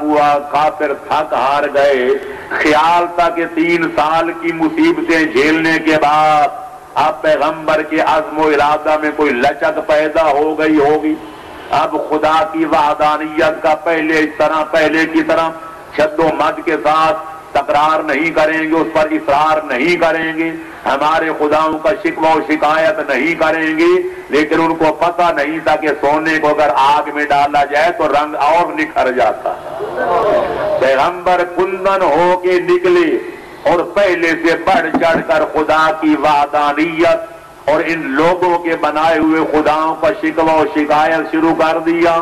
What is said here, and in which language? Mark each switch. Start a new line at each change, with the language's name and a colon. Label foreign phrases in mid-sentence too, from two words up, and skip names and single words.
Urdu: ہوا، کافر تھک ہار گئے، خیال تھا کہ 3 سال کی مصیبتیں جھیلنے کے بعد اب پیغمبر کے عزم و ارادہ میں کوئی لچک پیدا ہو گئی ہوگی، اب خدا کی وحدانیت کا پہلے کی طرح شد و مد کے ساتھ تکرار نہیں کریں گے، اس پر اصرار نہیں کریں گے، ہمارے خداؤں کا شکوہ و شکایت نہیں کریں گے۔ لیکن ان کو پتہ نہیں تھا کہ سونے کو اگر آگ میں ڈالا جائے تو رنگ اور نکھر جاتا۔ پیغمبر کندن ہو کے نکلے اور پہلے سے بڑھ چڑھ کر خدا کی وحدانیت اور ان لوگوں کے بنائے ہوئے خداؤں کا شکوہ و شکایت شروع کر دیا۔